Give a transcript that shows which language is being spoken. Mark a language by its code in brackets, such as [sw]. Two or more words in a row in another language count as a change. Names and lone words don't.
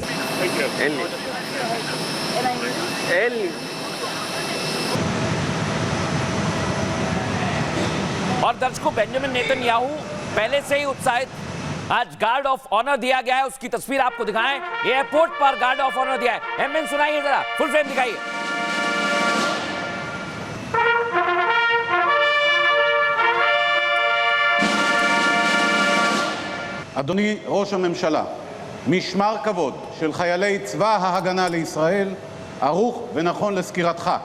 [hi] और दर्शकों, बेंजामिन नेतन्याहू पहले से ही उत्साहित। आज [en] guard of honour [hi] दिया गया है, उसकी तस्वीर आपको दिखाएं। एयरपोर्ट पर [en] guard of honour [hi] दिया है। एमएन सुनाइए जरा, [en] full frame [hi] दिखाइए। [he] אדוני ראש הממשלה, משמר כבוד של חיילי צבא ההגנה לישראל ערוך ונכון לסקירתך.